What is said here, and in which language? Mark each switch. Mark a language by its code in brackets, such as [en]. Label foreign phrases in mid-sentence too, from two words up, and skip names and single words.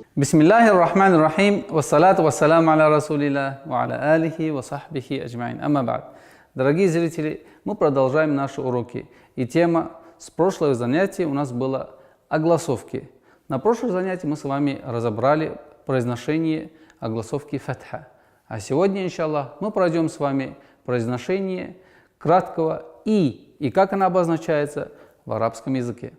[ar] بسم الله الرحمن الرحيم، والصلاة والسلام على رسول الله، وعلى آله وصحبه أجمعين. أما بعد. [ru] Дорогие зрители, мы продолжаем наши уроки. И тема с прошлого занятия у нас была огласовки. На прошлом занятии мы с вами разобрали произношение огласовки фатха. А сегодня, иншаллах, мы пройдем с вами произношение краткого и как она обозначается в арабском языке.